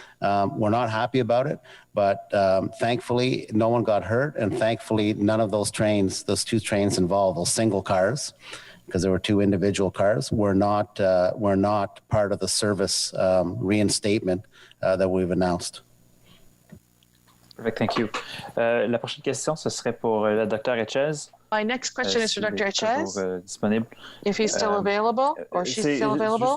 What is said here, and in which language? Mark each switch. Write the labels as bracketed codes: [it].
[en] We're not happy about it, but thankfully no one got hurt, and thankfully none of those two trains involved, those single cars, because there were two individual cars, were not part of the service reinstatement that we've announced. Perfect, thank you. [fr] La prochaine question, ce serait pour le Dr. Etchez. [en] My next question is for Dr. Etchez. [fr] Disponible. [en] If he's still available, or she's still available.